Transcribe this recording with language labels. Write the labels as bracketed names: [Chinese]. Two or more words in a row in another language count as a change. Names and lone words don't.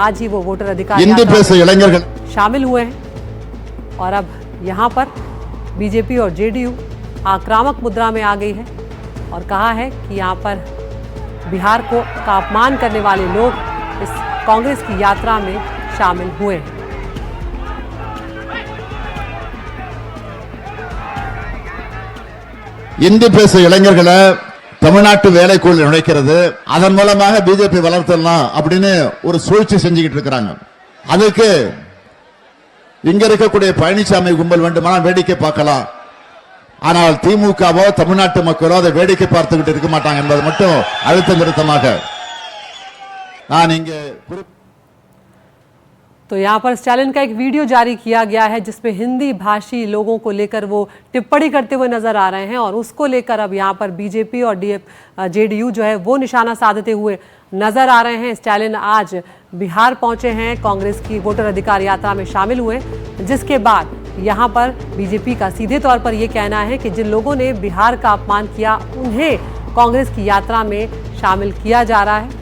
[Hindi] आज ही वो वोटर अधिकार शामिल हुए हैं और अब यहां पर बीजेपी और जेडीयू आक्रामक मुद्रा में आ गई है और कहा है कि यहां पर बिहार को का अपमान करने वाले लोग इस कांग्रेस की यात्रा में शामिल हुए हैं। [Tamil] இந்தி பேச இளைஞர்களை தமிழ்நாட்டு வேலைக்குள் நுழைக்கிறது, அதன் மூலமாக பிஜேபி வளர்த்தலாம் அப்படின்னு ஒரு சூழ்ச்சி செஞ்சுக்கிட்டு இருக்கிறாங்க. அதுக்கு இங்க இருக்கக்கூடிய பழனிசாமி கும்பல் வேண்டுமானால் வேடிக்கை பார்க்கலாம், ஆனால் திமுகவோ தமிழ்நாட்டு மக்களோ அதை வேடிக்கை பார்த்துக்கிட்டு இருக்க மாட்டாங்க என்பது மட்டும் அழுத்தம் திருத்தமாக நான் இங்கே [Hindi] तो यहाँ पर स्टालिन का एक वीडियो जारी किया गया है जिसमें हिंदी भाषी लोगों को लेकर वो टिप्पणी करते हुए नजर आ रहे हैं और उसको लेकर अब यहाँ पर बीजेपी और जेडीयू जो है वो निशाना साधते हुए नजर आ रहे हैं। स्टालिन आज बिहार पहुंचे हैं, कांग्रेस की वोटर अधिकार यात्रा में शामिल हुए, जिसके बाद यहाँ पर बीजेपी का सीधे तौर पर ये कहना है कि जिन लोगों ने बिहार का अपमान किया उन्हें कांग्रेस की यात्रा में शामिल किया जा रहा है।